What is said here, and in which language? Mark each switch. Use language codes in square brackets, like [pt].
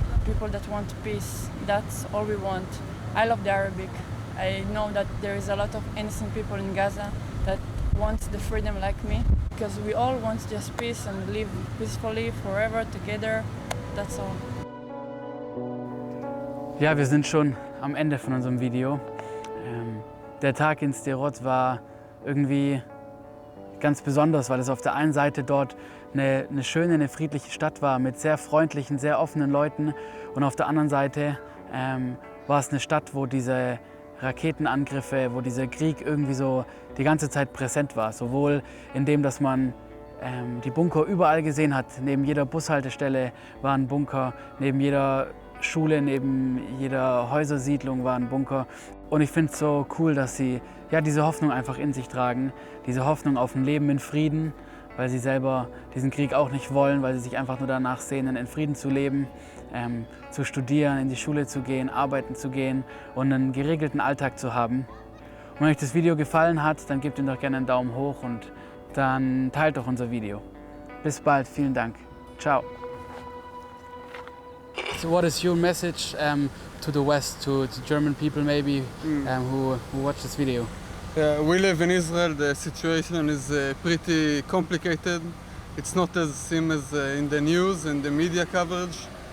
[en] People that want peace, that's all we want. I love the Arabic. I know that there is a lot of innocent people in Gaza that want the freedom like me, because we all want just peace and live peacefully forever together. That's all. [de] Ja, wir sind schon am Ende von unserem Video. Der Tag in Sderot war irgendwie ganz besonders, weil es auf der einen Seite dort eine schöne, eine friedliche Stadt war mit sehr freundlichen, sehr offenen Leuten und auf der anderen Seite war es eine Stadt, wo diese Raketenangriffe, wo dieser Krieg irgendwie so die ganze Zeit präsent war. Sowohl in dem, dass man die Bunker überall gesehen hat. Neben jeder Bushaltestelle war ein Bunker, neben jeder Schule, neben jeder Häusersiedlung war ein Bunker. Und ich finde es so cool, dass sie diese Hoffnung einfach in sich tragen, diese Hoffnung auf ein Leben in Frieden, weil sie selber diesen Krieg auch nicht wollen, weil sie sich einfach nur danach sehnen, in Frieden zu leben, zu studieren, in die Schule zu gehen, arbeiten zu gehen und einen geregelten Alltag zu haben. Und wenn euch das Video gefallen hat, dann gebt ihm doch gerne einen Daumen hoch und dann teilt doch unser Video. Bis bald, vielen Dank. Ciao. [en] So what is your message to the West, to German people maybe who watch this video? We live in Israel. The situation is pretty complicated. It's not as same as in the news and the media coverage.